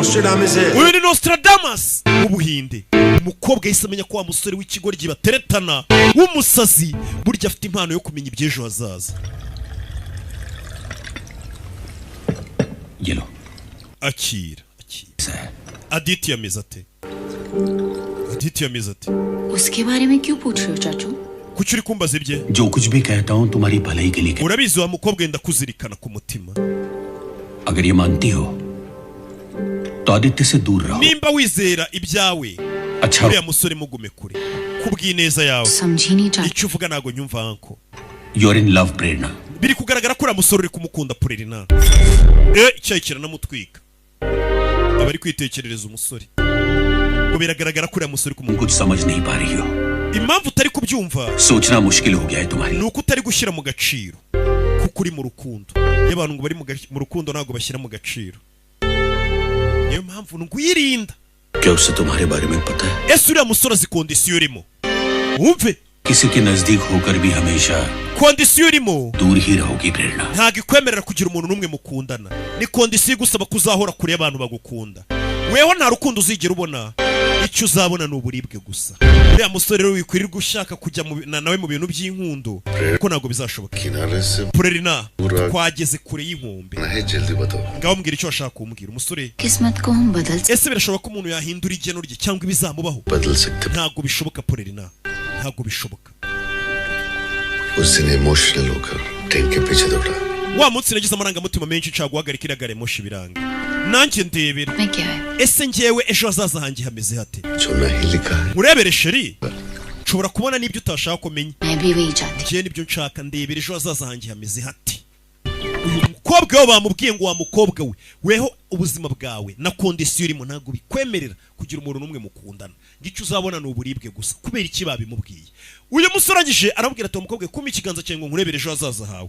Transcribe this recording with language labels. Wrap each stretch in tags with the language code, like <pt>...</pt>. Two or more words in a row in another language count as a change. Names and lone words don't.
<rw>Uyu ni Nostradamus mu Buhinde. Umukobwa yahise amenya ko wa musore w'ikigoryi bateretana w'umusazi burya afite impano yo kumenya iby'ejo hazaza. Yelo Akira Aditya Mezate. Aditya Mezate.</rw> <hi>उसके बारे में क्यों पूछ रहे हो चाचू?</hi> <rw>Kuki uri kumbaza ibye?</rw> <hi>जो कुछ भी कहता हूँ तुम्हारी भलाई के लिए.</hi> <rw>Urabizi wa mukobwa enda kuzirikana ku mutima.</rw> <hi>अगर ये मानती हो तो आदित्य से दूर रहो.</hi> <rw>Nimba wizera ibyawe,</rw> <hi>अच्छा</hi> <rw>uriya musore mugume kure. Kubw'ineza yawe.</rw> <hi>समझी नहीं चाचू.</hi> <rw>Icyo uvuga nago nyumva anko.</rw> <en>You're in love, Prerna.</en> <rw>Biri kugaragara ko uriya musore uri kumukunda Prerna. Icyayikira namutwika. Abari kwitekerereza umusore. Ngo biragaragara ko uriya musore kumukunda.</rw> <hi>कुछ समझ नहीं पा रही हो.</hi> <rw>Impamvu utari kubyumva,</rw> <hi>सोचना मुश्किल हो गया है तुम्हारी.</hi> <rw>nuko utari gushyira mu gaciro kuko uri mu rukundo. Y'abantu ngo bari mu rukundo ntago bashyira mu gaciro. Niyo mpamvu nguyirinda.</rw> <hi>क्या उससे तुम्हारे बारे में पता है?</hi> <rw>Ese uriya musore azi kondisiyo urimo? Wumve</rw> <hi>किसी के नजदीक होकर भी हमेशा</hi> <rw>kondisiyo urimo</rw> <hi>दूर ही रहोगी प्रेरणा.</hi> <rw>ntago ikwemerera kugira umuntu n'umwe mukundana. Ni kondisiyo igusaba kuzahora kure y'abantu bagukunda. Weho nta rukundo uzigera ubona, icyo uzabona ni uburibwe gusa. Uriya musore rero wikwirirwa ushaka kujya nawe mu bintu by'inkundo kuko ntago bizashoboka. Prerna twageze kure y'inkombe. Ngaho mbwira icyo washaka kumbwira umusore.</rw> <hi>किस्मत को हम बदल सकते.</hi> <rw>Ese birashoboka ko umuntu yahindura igeno rye cyangwa ibizamubaho? Ntago bishoboka Prerna, ntago bishoboka.</rw> <hi>उस दिन इमोशनल होकर ट्रेन के पीछे दौड़ा.</hi> <rw>Wa munsi nagize amarangamutima menshi nshaka guhagarika iriya gari ya moshi biranga. Nanjye ndebera. Ese njyewe ejo hazaza hanjye hameze hate?</rw> <hi>जो नहीं लिखा है.</hi> <rw>Urebere sheri. Nshobora kubona n'ibyo utashaka kumenya. Njye nibyo nshaka, ndebera ejo hazaza hanjye hameze hate. Uyu mukobwa we bamubwiye ngo wa mukobwa we, weho ubuzima bwawe na kondisiyo urimo ntago bikwemerera kugira umuntu n'umwe mukundana. Ngicyo uzabona ni uburibwe gusa. Kubera iki babimubwiye? Uyu musore agije arabwira ati umukobwa kuma ikiganza cyawe ngo nkurebere ejo hazaza hawe.</rw>